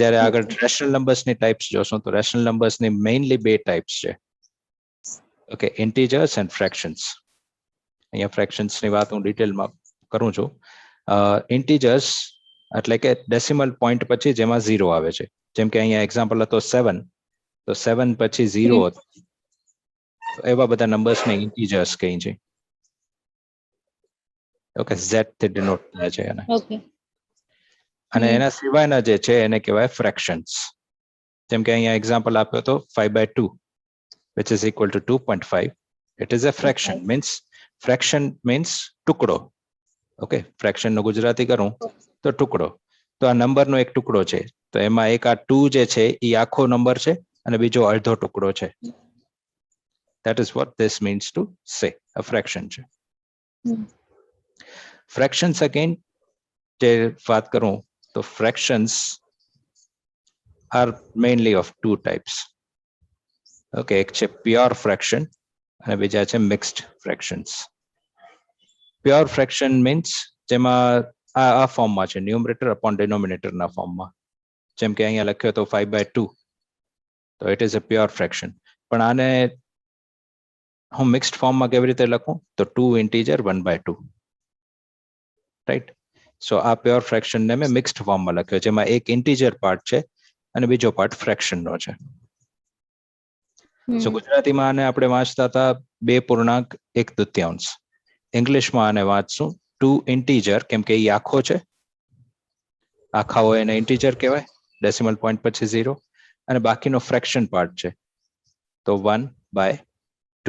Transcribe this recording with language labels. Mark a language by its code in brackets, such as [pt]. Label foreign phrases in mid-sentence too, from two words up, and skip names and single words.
[gu] જ્યારે આગળ [en] rational numbers [gu] ની ટાઈપ્સ જોશું તો [en] rational numbers [gu] ની મેઇનલી બે ટાઈપ્સ છે [en] okay integers and fractions [gu] અહીંયા ફ્રેક્શન્સ ની વાત હું ડિટેલમાં કરું છું ઇન્ટીજર્સ એટલે કે [en] decimal point [gu] પછી જેમાં 0 આવે છે જેમ કે અહીંયા એક્ઝામ્પલ હતો 7 તો 7 પછી 0 હતો એવા બધા નંબર્સ ને ઇન્ટીજર્સ કહે છે ઓકે z થી ડિનોટ થાય છે એને અને એના સિવાયના જે છે એને કહેવાય ફ્રેક્શન્સ જેમ કે અહીંયા એક્ઝામ્પલ આપ્યો તો 5/2 [en] which is equal to 2.5 it is a fraction means [gu] ટુકડો [en] okay fraction [gu] નો ગુજરાતી કરું તો ટુકડો તો આ નંબર નો એક ટુકડો છે તો એમાં એક આ 2 જે છે એ આખો નંબર છે અને બીજો અડધો ટુકડો છે [en] that is what this means to say a fraction [gu] છે [en] fractions again [gu] જે વાત કરું તો [en] fractions are mainly of two types okay [gu] એક છે [en] pure fraction [gu] અને બીજા છે [en] mixed fractions pure fraction means [gu] જેમાં આ ફોર્મમાં છે [en] numerator upon denominator [gu] ના ફોર્મમાં જેમ કે અહીંયા લખ્યો તો 5/2 તો [en] it is a pure fraction [gu] પણ આને હું મિક્સ્ડ ફોર્મમાં કેવી રીતે લખું તો 2 ઇન્ટીજર 1/2 [en] right so [gu] આ [en] pure fraction [gu] ને મેં મિક્સ્ડ ફોર્મમાં લખ્યો જેમાં એક [en] integer part [gu] છે અને બીજો પાર્ટ ફ્રેક્શન નો છે સો ગુજરાતીમાં આને આપણે વાંચતા હતા 2.1/2 ઇંગ્લિશમાં આને વાંચશું 2 ઇન્ટીજર કેમ કે એ આખો છે આખા હોય એને ઇન્ટીજર કહેવાય [en] decimal point [gu] પછી 0 અને બાકીનો [en] fraction part [gu] છે તો 1/2